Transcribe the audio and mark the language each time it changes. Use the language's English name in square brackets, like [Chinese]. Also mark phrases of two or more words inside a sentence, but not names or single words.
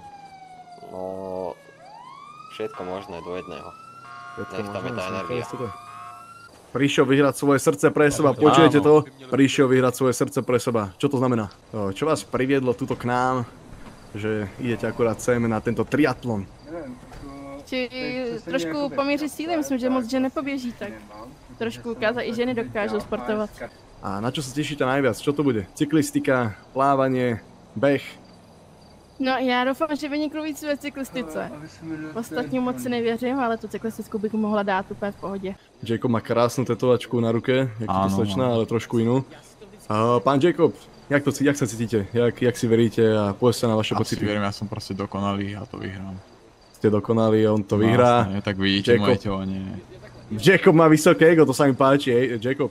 [Slovak] No, všetko možné do jedného. Nech tam je tá energia. Prišiel vyhrať svoje srdce pre seba, počujete to? Prišiel vyhrať svoje srdce pre seba. Čo to znamená? Čo vás priviedlo tuto k nám, že idete akurát sem na tento triatlon? [Czech] Trošku poměřit síly, myslím, že moc žen nepoběží, tak trošku ukázat, i ženy dokážou sportovat. [Slovak] A na čo sa tešíte najviac? Čo to bude? Cyklistika, plávanie, beh? [Czech] No já doufám, že vyniknu víc ve cyklistice. Ostatní moc si nevěřím, ale tu cyklistickou bych mohla dát úplně v pohodě. [Slovak] Jacob má krásnu tetovačku na ruke, jak to slečná, ale trošku inú. Pán Jacob, jak sa cítite? Jak si veríte a povedzte na vaše pocity? Asi verím, ja som proste dokonalý a to vyhrám. Ste dokonalí, on to vyhrá. Tak vidíte moje telo, nie. Jacob má vysoké ego, to sa mi páči, Jacob.